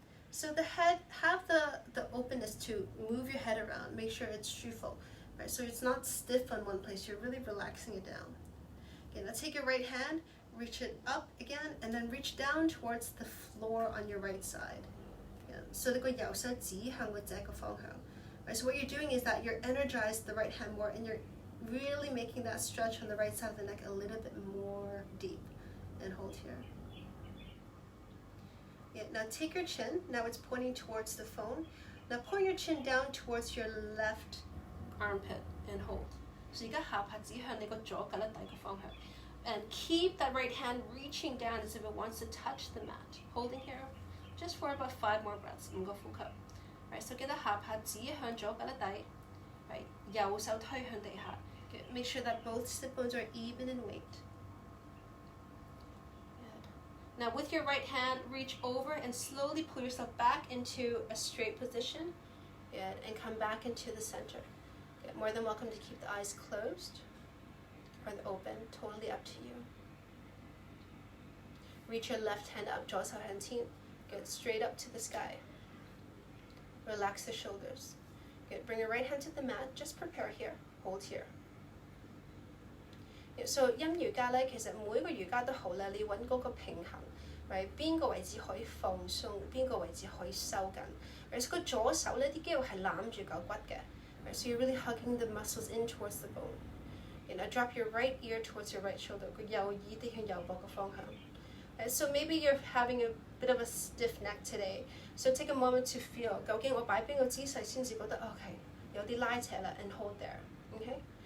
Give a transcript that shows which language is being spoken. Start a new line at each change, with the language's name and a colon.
English: So the head, have the openness to move your head around. Make sure it's truthful. Right, so it's not stiff on one place. You're really relaxing it down. Okay, now take your right hand. Reach it up again, and then reach down towards the floor on your right side. Yeah. So
Cantonese: 你個右手指向個這個方向.
English: Right, so what you're doing is that you're energized the right hand more, and you're really making that stretch on the right side of the neck a little bit more deep. And hold here. Yeah. Now take your chin. Now it's pointing towards the phone. Now point your chin down towards your left armpit and hold.
Cantonese: So 而家下巴指向你個左胳肋底個方向.
English: And keep that right hand reaching down as if it wants to touch the mat. Holding here just for about 5 more breaths.
Cantonese: 5個呼吸.
English: Right, so
Cantonese: 記得下巴指向左胳肋底.
English: Right,
Cantonese: 右手推向地下.
English: Make sure that both sit bones are even in weight. Now with your right hand, reach over and slowly pull yourself back into a straight position. Good, and come back into the center. Good. More than welcome to keep the eyes closed or open, totally up to you. Reach your left hand up, Good, straight up to the sky. Relax the shoulders. Good, bring your right hand to the mat, just prepare here, hold here. So
Cantonese: 陰瑜伽咧，其實每個瑜伽都好啦，你揾嗰個平衡 ，
English: right？
Cantonese: 邊個位置可以放鬆，邊個位置可以收緊。
English: Right？
Cantonese: 個左手咧啲肌肉係攬住嚿骨嘅 ，
English: right？ So you're really hugging the muscles in towards the bone. And now drop your right ear towards your right shoulder，
Cantonese: 個右耳啲向右膊嘅方向。
English: Right? So maybe you're having a bit of a stiff neck today. So take a moment to feel
Cantonese: 究竟我擺邊個姿勢先至覺得 OK 有啲拉扯啦
English: and hold there. Okay?